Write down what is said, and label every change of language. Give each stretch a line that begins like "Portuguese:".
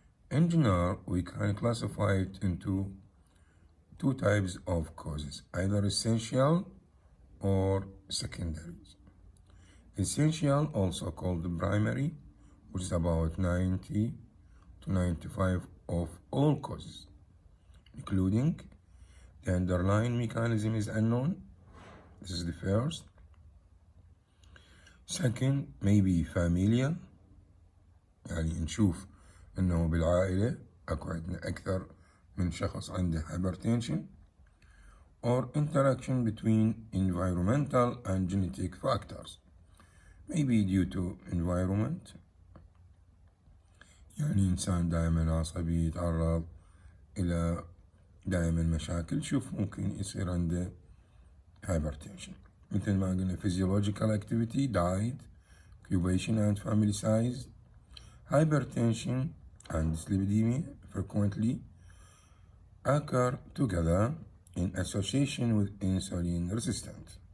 English: In general, we can classify it into two types of causes, either essential or secondaries. Essential, also called the primary, which is about 90 to 95 of all causes, including the underlying mechanism is unknown. This is the first. Second, maybe familial،
Arabic: يعني نشوف انه بالعائلة اكو عندنا اكثر من شخص عنده
English: hypertension, or interaction between environmental and genetic factors, maybe due to environment،
Arabic: يعني إنسان دائما عصبي يتعرض إلى دائما مشاكل، شوف ممكن يصير عنده hypertension. مثل ما قلنا
English: physiological activity, diet, occupation and family size. Hypertension and dyslipidemia frequently occur together in association with insulin resistance.